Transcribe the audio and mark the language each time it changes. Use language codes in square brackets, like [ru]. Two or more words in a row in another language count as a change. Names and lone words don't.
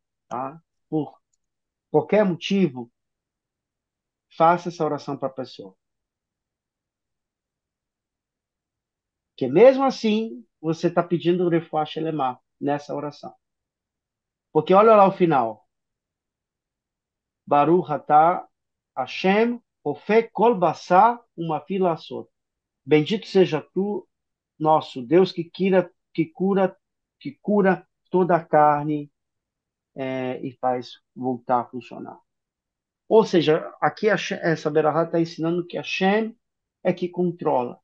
[pt] Por qualquer motivo, faça essa oração para a pessoa. Porque mesmo assim, você está pedindo o [he] רפואה שלמה [pt] nessa oração. Porque olha lá o final. [he] ברוך אתה השם, רופא כל בשר, [pt] uma fila só. Bendito seja tu, nosso Deus, que cura toda a carne e faz voltar a funcionar. Ou seja, aqui essa Berahá está ensinando que Hashem é que controla.